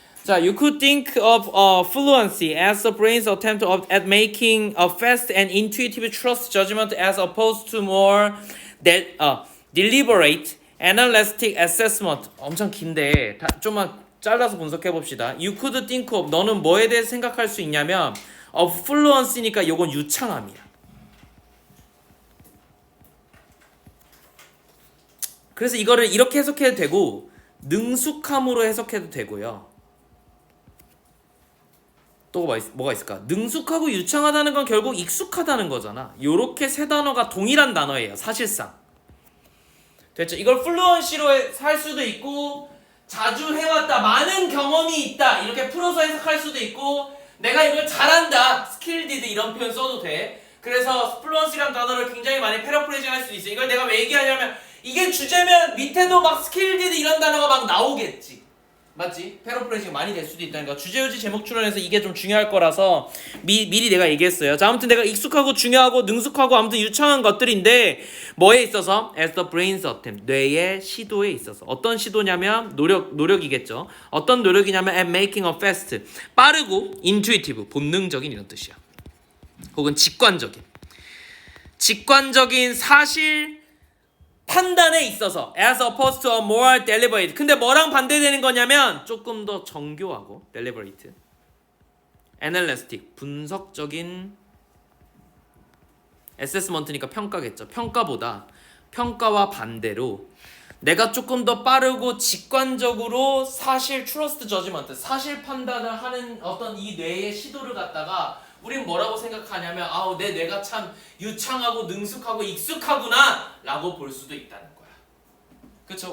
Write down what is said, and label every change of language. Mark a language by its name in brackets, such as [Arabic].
[English] 자, you could think of fluency as the brain's attempt at making a fast and intuitive trust judgment as opposed to more deliberate, analytic assessment. [Korean] 엄청 긴데 좀만 잘라서 분석해 봅시다. [English] You could think of, [Korean] 너는 뭐에 대해 생각할 수 있냐면 [English] of fluency [Korean] 니까 이건 유창함이야. 그래서 이거를 이렇게 해석해도 되고 능숙함으로 해석해도 되고요. 또 뭐가 있을까? 능숙하고 유창하다는 건 결국 익숙하다는 거잖아. 요렇게 세 단어가 동일한 단어예요. 사실상. 됐죠? 이걸 플루언시로 할 수도 있고 자주 해왔다, 많은 경험이 있다 이렇게 풀어서 해석할 수도 있고 내가 이걸 잘한다, 스킬디드 이런 표현 써도 돼. 그래서 플루언시라는 단어를 굉장히 많이 패러프레이징 할 수도 있어. 이걸 내가 왜 얘기하냐면 이게 주제면 밑에도 막 스킬디드 이런 단어가 막 나오겠지. 맞지? 패러프레이징 많이 될 수도 있다니까. 주제의지 제목 출연해서 이게 좀 중요할 거라서 미리 내가 얘기했어요. 자, 아무튼 내가 익숙하고 중요하고 능숙하고 아무튼 유창한 것들인데 뭐에 있어서? [English] As the brain's attempt, [Korean] 뇌의 시도에 있어서. 어떤 시도냐면 노력이겠죠. 어떤 노력이냐면 [English] at making a fast, [Korean] 빠르고 intuitive, 본능적인 이런 뜻이야. 혹은 직관적인 사실 판단에 있어서 [English] as opposed to a more deliberate. [Korean] 근데 뭐랑 반대되는 거냐면 조금 더 정교하고 deliberate, analytic, 분석적인, assessment니까 평가겠죠. 평가와 반대로 내가 조금 더 빠르고 직관적으로 사실 [English] trust judgment, [Korean] 사실 판단을 하는 어떤 이 뇌의 시도를 갖다가 우린 뭐라고 생각하냐면 아우 내 뇌가 참 유창하고 능숙하고 익숙하구나 라고 볼 수도 있다는 거야. 그쵸?